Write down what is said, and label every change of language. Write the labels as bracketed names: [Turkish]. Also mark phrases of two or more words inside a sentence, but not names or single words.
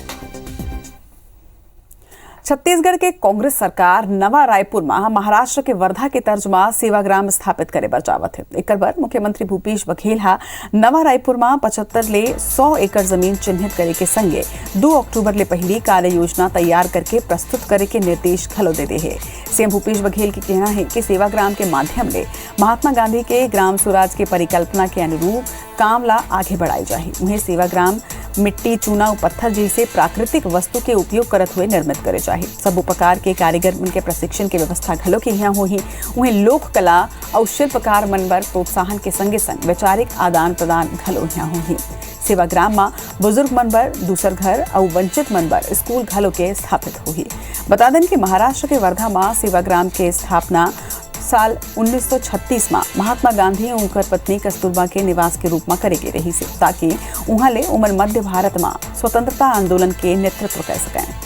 [Chhattisgarhi] छत्तीसगढ़ के कांग्रेस सरकार नवा रायपुर में महाराष्ट्र के वर्धा के तर्ज में सेवाग्राम स्थापित करे बर जावत है। एक बार मुख्यमंत्री भूपेश बघेल हा नवा रायपुर में 75 ले 100 एकड़ जमीन चिन्हित करे के संगे 2 अक्टूबर ले पहली कार्य योजना तैयार करके प्रस्तुत करे के निर्देश घलो दे है। CM भूपेश बघेल के कहना है कि सेवाग्राम के माध्यम ले महात्मा गांधी के ग्राम स्वराज के परिकल्पना के अनुरूप काम ला आगे बढ़ाई जाए। उन्हें सेवाग्राम मिट्टी, चूना और पत्थर जैसे प्राकृतिक वस्तु के उपयोग करत हुए निर्मित करे जाए। सब उपकार के कारीगर मन के प्रशिक्षण के व्यवस्था घलो के यहाँ होही। उन्हें लोक कला और शिल्पकार मन बर प्रोत्साहन के संगे संग वैचारिक आदान प्रदान घलो यहाँ होही। सेवाग्राम में बुजुर्ग मन बर दूसर घर और वंचित मन बर स्कूल घलो के स्थापित होही। बता दें कि महाराष्ट्र के वर्धा में सेवाग्राम के स्थापना साल 1936 में महात्मा गांधी और उनकर पत्नी कस्तूरबा के निवास के रूप में करे गई रही से, ताकि उहाँ ले उमन मध्य भारत में स्वतंत्रता आंदोलन के नेतृत्व कर सकें।